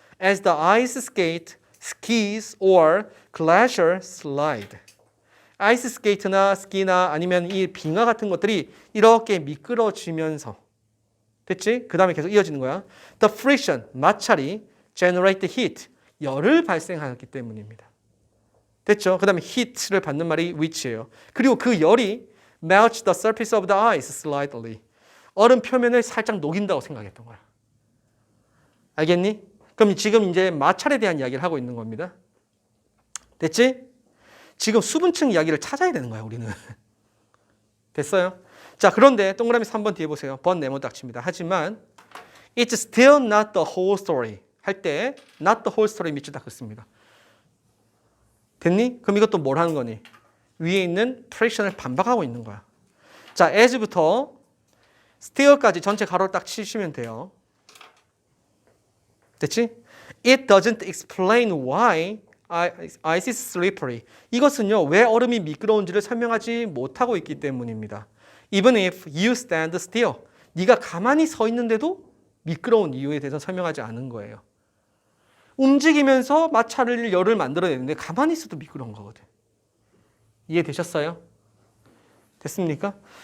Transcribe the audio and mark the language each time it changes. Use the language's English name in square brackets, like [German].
[English] as the ice skate, skis or glacier slide. [Korean] 아이스 스케이트나 스키나 아니면 이 빙하 같은 것들이 이렇게 미끄러지면서 됐지? 그 다음에 계속 이어지는 거야. [English] The friction, [Korean] 마찰이 [English] generate heat, [Korean] 열을 발생하기 때문입니다. 됐죠? 그 다음에 heat를 받는 말이 which예요. 그리고 그 열이 [English] melts the surface of the ice slightly. [Korean] 얼음 표면을 살짝 녹인다고 생각했던 거야. 알겠니? 그럼 지금 이제 마찰에 대한 이야기를 하고 있는 겁니다. 됐지? 지금 수분층 이야기를 찾아야 되는 거야, 우리는. 됐어요? 자, 그런데 동그라미 3번 뒤에 보세요. 번 네모 딱 칩니다. 하지만 [English] it's still not the whole story [Korean] 할 때 not the whole story 밑줄 딱 긋습니다. 됐니? 그럼 이것도 뭘 하는 거니? 위에 있는 프레션을 반박하고 있는 거야. 자, as부터 still까지 전체 가로를 딱 치시면 돼요. 됐지? [English] It doesn't explain why ice is slippery. [Korean] 이것은요, 왜 얼음이 미끄러운지를 설명하지 못하고 있기 때문입니다. [English] Even if you stand still. [Korean] 네가 가만히 서 있는데도 미끄러운 이유에 대해서 설명하지 않은 거예요. 움직이면서 마찰을 열을 만들어내는데 가만히 있어도 미끄러운 거거든. 이해되셨어요? 됐습니까?